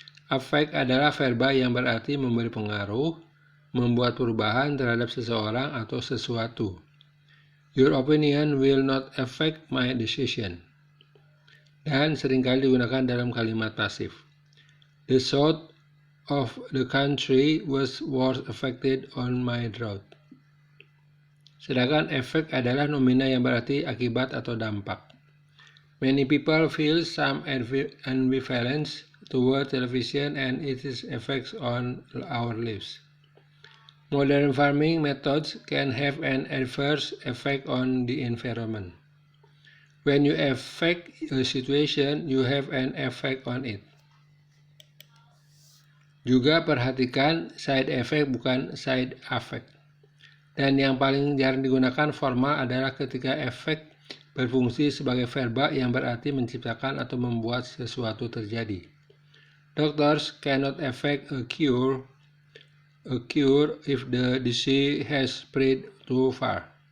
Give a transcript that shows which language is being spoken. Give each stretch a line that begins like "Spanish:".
Indonesian: Affect adalah verba yang berarti memberi pengaruh, membuat perubahan terhadap seseorang atau sesuatu.
English: Your opinion will not affect my decision.
Indonesian: Dan seringkali digunakan dalam kalimat pasif.
English: The south of the country was worse affected on my drought.
Indonesian: Sedangkan efek adalah nomina yang berarti akibat atau dampak.
English: Many people feel some ambivalence toward television and its effects on our lives. Modern farming methods can have an adverse effect on the environment. When you affect a situation, you have an effect on it.
Indonesian: Juga perhatikan side effect bukan side affect. Dan yang paling jarang digunakan formal adalah ketika efek berfungsi sebagai verba yang berarti menciptakan atau membuat sesuatu terjadi.
English: Doctors cannot effect a cure if the disease has spread too far.